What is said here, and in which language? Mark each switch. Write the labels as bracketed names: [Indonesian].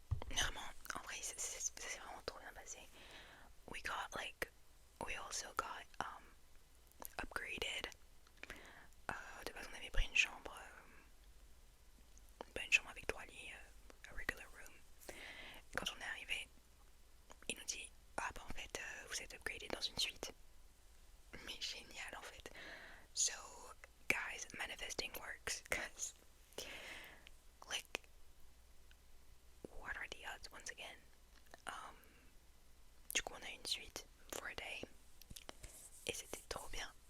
[French] Vraiment, en vrai, c'est vraiment trop bien passé. [English] We also got upgraded. [French] De base, on avait pris une chambre avec 3 lits, [English] a regular room. [French] Quand on est arrivé, il nous dit ah bah en fait vous êtes upgraded dans une suite. Mais génial en fait. [English] So guys, manifesting works because like what are the odds once again. [French] Du coup on a une suite [English] for a day [French] et c'était trop bien.